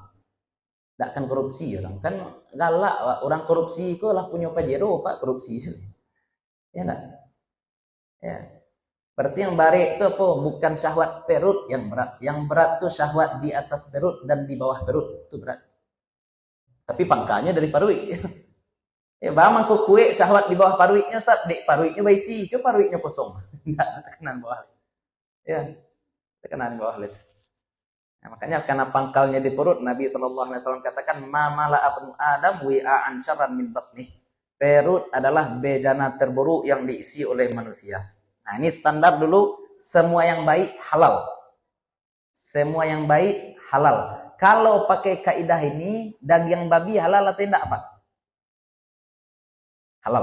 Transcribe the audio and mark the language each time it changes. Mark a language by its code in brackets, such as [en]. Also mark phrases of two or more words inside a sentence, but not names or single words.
[id] Tidak akan korupsi orang. Kan galak orang korupsi kok lah punya pajero, Pak, korupsi. Ya enggak? Ya. Berarti yang baik itu apa? Bukan syahwat perut yang berat. Yang berat tuh syahwat di atas perut dan di bawah perut. Itu berat. Tapi pangkalnya dari perut. Ya, [min] bang mangko kue syahwat di bawah paruitnya Ustaz, dek paruitnya baisi, coba paruitnya kosong. [id] Enggak tekanan bawah. Ya, tekanan bawah lid. Nah, makanya karena pangkalnya di perut, Nabi SAW katakan [ar] ما ملأ ابن آدم وعاء شرا من بطنه. [id] Perut adalah bejana terburuk yang diisi oleh manusia. Nah, ini standar dulu, semua yang baik halal. Semua yang baik halal. Kalau pakai kaidah ini, daging babi halal atau tidak, Pak? Halal.